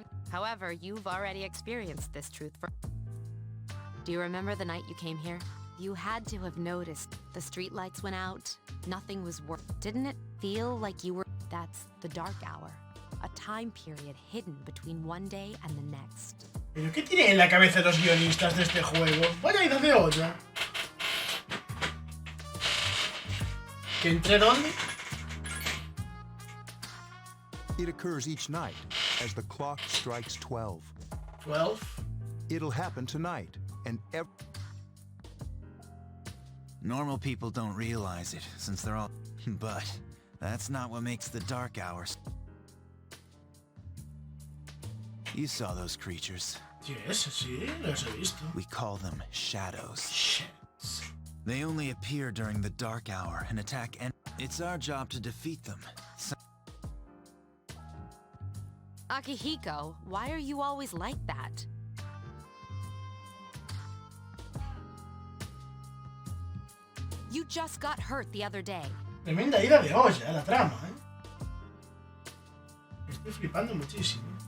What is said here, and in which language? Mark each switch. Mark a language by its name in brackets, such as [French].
[English] However, you've already experienced this truth. Do you remember the night you came here? You had to have noticed the streetlights went out. Nothing was working. Didn't it feel like you were... That's the dark hour. A time period hidden between one day and the next. [Spanish] ¿Pero qué tienen en la cabeza los guionistas de este juego? Vaya ida de olla. ¿Que entre dónde? [English] It occurs each night as the clock strikes 12. 12? It'll happen tonight, and Normal people don't realize it, since they're all... But that's not what makes the dark hours. You saw those creatures. [Spanish] Yes, sí, los he visto. [English] We call them shadows. Shadows. They only appear during the dark hour and attack It's our job to defeat them. Akihiko, why are you always like that? You just got hurt the other day. [Spanish] Tremenda ida de olla, la trama, Estoy flipando muchísimo.